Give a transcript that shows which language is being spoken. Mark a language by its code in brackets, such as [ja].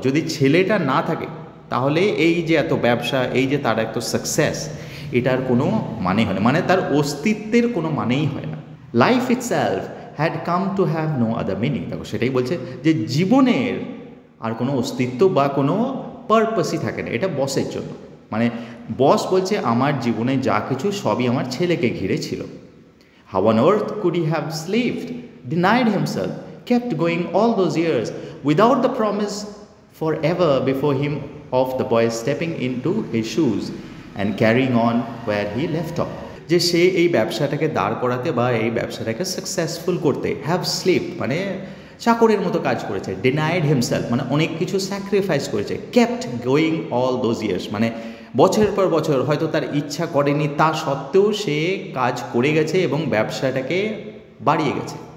[bn] যদি ছেলেটা না থাকে তাহলে এই যে এত ব্যবসা, এই যে তার এত সাকসেস, এটার কোনো মানে হয় না, মানে তার অস্তিত্বের কোনো মানেই হয় না। [en] Life itself had come to have no other meaning. [bn] দেখো সেটাই বলছে যে জীবনের আর কোনো অস্তিত্ব বা কোনো পারপাসই থাকে না, এটা বসের জন্য। মানে বস বলছে আমার জীবনে যা কিছু সবই আমার ছেলেকে ঘিরে ছিল। [en] How on earth could he have slaved, denied himself, kept going all those years without the promise forever before him of the boy stepping into his shoes and carrying on where he left off? [bn] যে সে এই ব্যবসাটাকে দাঁড় করাতে বা এই ব্যবসাটাকে successful করতে [en] have slipped [bn] মানে চাকরের মতো কাজ করেছে, [en] denied himself [bn] মানে অনেক কিছু স্যাক্রিফাইস করেছে, [en] kept going all those years [bn] মানে বছরের পর বছর হয়তো তার ইচ্ছা করেনি, তা সত্ত্বেও সে কাজ করে গেছে এবং ব্যবসাটাকে বাড়িয়ে গেছে।